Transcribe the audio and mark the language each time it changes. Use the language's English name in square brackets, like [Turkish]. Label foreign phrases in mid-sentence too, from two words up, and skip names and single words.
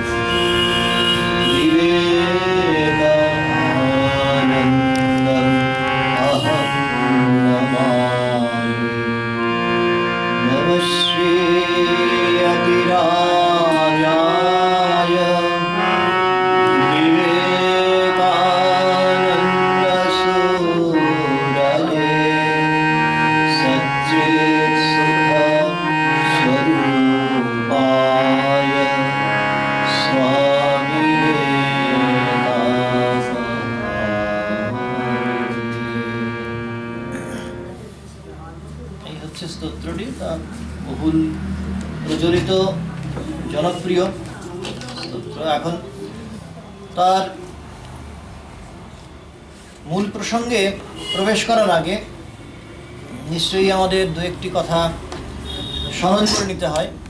[Sanskrit] विवेकानन्दम् अहं नमामि नमः श्रीयतिराजाय विवेकानन्दसूरये सच्चित्सुखस्वरूपाय [Bangla] स्वामिने এই হচ্ছে স্তোত্রটি, তার বহুল প্রচলিত জনপ্রিয় স্তোত্র। এখন তার মূল প্রসঙ্গে প্রবেশ করার আগে নিশ্চয়ই আমাদের দু একটি কথা স্মরণ করে নিতে হয়।